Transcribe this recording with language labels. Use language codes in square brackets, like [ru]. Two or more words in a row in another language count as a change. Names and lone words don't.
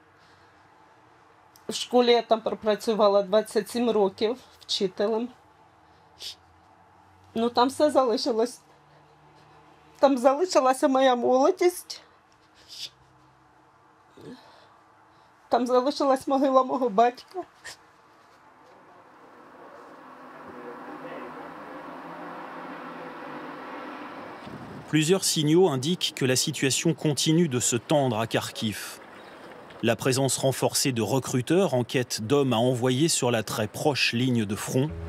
[uk] В школі я там пропрацювала 27 років вчителем. Ну, там все залишилось. Там залишилася моя молодість. Там залишилась могила мого батька. [fr] Plusieurs signaux indiquent que la situation continue de se tendre à Kharkiv. La présence renforcée de recruteurs en quête d'hommes à envoyer sur la très proche ligne de front.